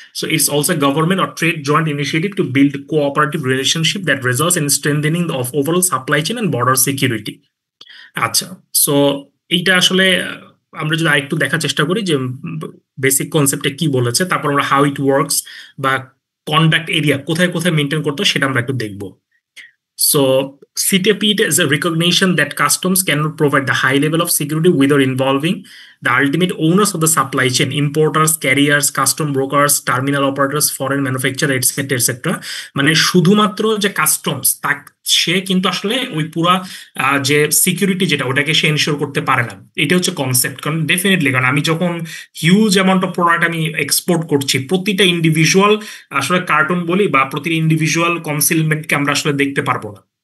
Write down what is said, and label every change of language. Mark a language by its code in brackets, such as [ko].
[en] So it's also government or trade joint initiative to build cooperative relationship that results in strengthening of overall supply chain and border security. [bn] আচ্ছা, so এইটা আসলে আমরা যদি আরেকটু দেখার চেষ্টা করি যে বেসিক কনসেপ্টে কি বলেছে, তারপর আমরা [en] how it works [bn] বা কন্ডাক্ট এরিয়া কোথায় কোথায় মেনটেন করতে হয় সেটা আমরা একটু দেখবো। [en] So, CTPET is a recognition that customs cannot provide the high level of security without involving the ultimate owners of the supply chain, importers, carriers, custom brokers, terminal operators, foreign manufacturer, etc., etc. [bn] মানে শুধুমাত্র যে customs তা সে কিন্তু আসলে ওই পুরা যে security যেটা ওটাকে সে এনশিওর করতে পারে না। এটা হচ্ছে কনসেপ্ট। কারণ ডেফিনেটলি কারণ আমি যখন হিউজ অ্যামাউন্ট অফ প্রোডাক্ট আমি এক্সপোর্ট করছি, প্রতিটা ইন্ডিভিজুয়াল আসলে কার্টুন বলি বা প্রতিটা ইন্ডিভিজুয়াল কনসিলমেন্টকে আমরা আসলে দেখতে পারবো না।